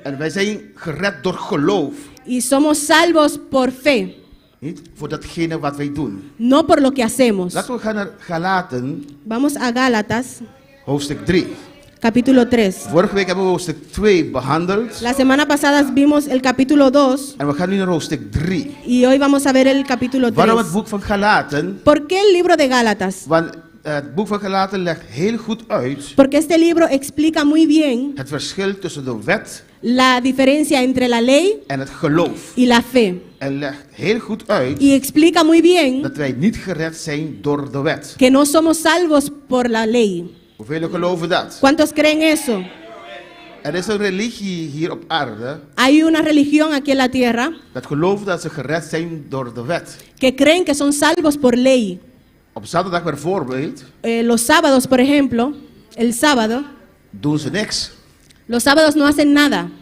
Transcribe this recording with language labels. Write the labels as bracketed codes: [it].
[nl] En wij zijn gered door geloof. [es] Y somos salvos por fe, [nl] Niet voor datgene wat wij doen. [es] no por lo que hacemos. [nl] Laten we gaan naar Galaten, [es] Vamos a Gálatas, [nl] hoofdstuk 3. [es] capítulo 3. [nl] Vorige week hebben we hoofdstuk 2 behandeld. [es] La semana pasada vimos el capítulo 2 [nl] En we gaan nu naar hoofdstuk 3. [es] y hoy vamos a ver el capítulo 3. [nl] Waarom het boek van Galaten? [es] ¿Por qué el libro de Gálatas? [nl] Want het boek van Galaten legt heel goed uit [es] Porque este libro explica muy bien [nl] het verschil tussen de wet [es] la diferencia entre la ley [nl] en het geloof. [es] y la fe. [nl] En legt heel goed uit [es] Y explica muy bien [nl] dat wij niet gered zijn door de wet. [es] que no somos salvos por la ley. [nl] Hoeveel geloven dat? [es] ¿Cuántos creen eso? [nl] Er is een religie hier op aarde [es] Hay una religión aquí en la tierra [nl] dat gelooft dat ze gered zijn door de wet. [es] que creen que son salvos por ley. [nl] Op zaterdag bijvoorbeeld [es] Los sábados, por ejemplo, el sábado, [nl] doen ze niks. [es] los sábados no hacen nada